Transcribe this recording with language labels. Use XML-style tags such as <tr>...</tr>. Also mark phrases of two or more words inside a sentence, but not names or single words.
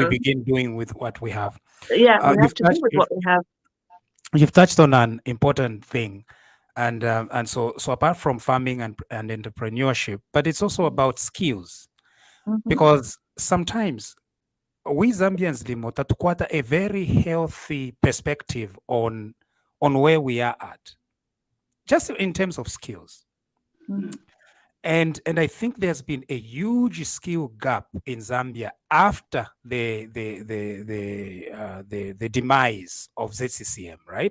<en>we begin doing with what we have. yeah, we have to do with what we have. You've touched on an important thing, and so apart from farming and entrepreneurship, but it's also about skills, because sometimes we Zambians</en> <bem>limota tukwata</bem> <en>a very healthy perspective on where we are at, just in terms of skills. And I think there's been a huge skill gap in Zambia after the demise of ZCCM, right?</en>